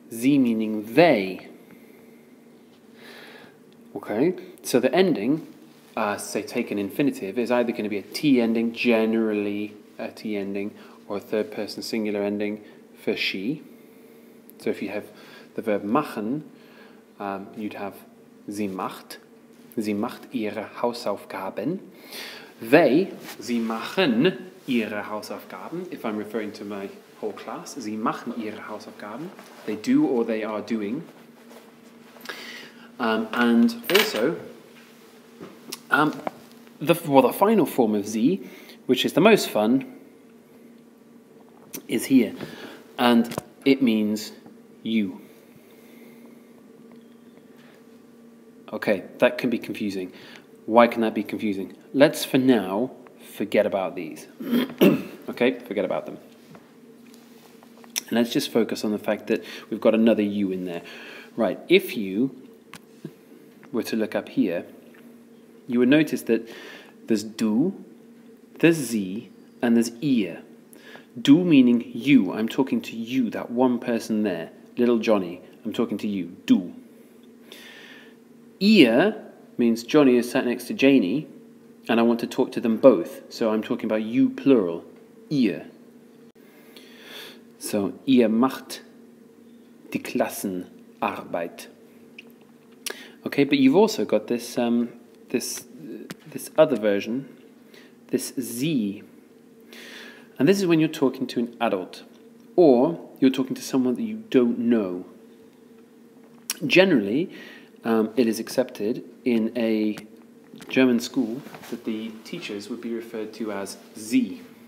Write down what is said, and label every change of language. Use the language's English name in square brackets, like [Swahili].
[English] Sie meaning they. Okay, so the ending, say take an infinitive, is either going to be a T ending, generally a T ending, or a third person singular ending for she. So if you have the verb machen, you'd have [German] sie macht ihre Hausaufgaben. Sie machen ihre Hausaufgaben. [English] If I'm referring to my whole class, [German] sie machen ihre Hausaufgaben. [English] They do or they are doing. And also, the final form of Sie, which is the most fun, is here, and it means you. Okay, that can be confusing. Why can that be confusing? Let's, for now, forget about these. Okay, forget about them. And let's just focus on the fact that we've got another you in there. Right, if you were to look up here, you would notice that there's du, there's sie, and there's ihr. Du meaning you. I'm talking to you, that one person there, little Johnny. I'm talking to you, du. Ihr means Johnny is sat next to Janie, and I want to talk to them both. So I'm talking about you plural, ihr. [German] So, ihr macht die Klassenarbeit. [English] Okay, but you've also got this this other version, this Sie. And this is when you're talking to an adult, or you're talking to someone that you don't know. Generally, it is accepted in a German school that the teachers would be referred to as Sie.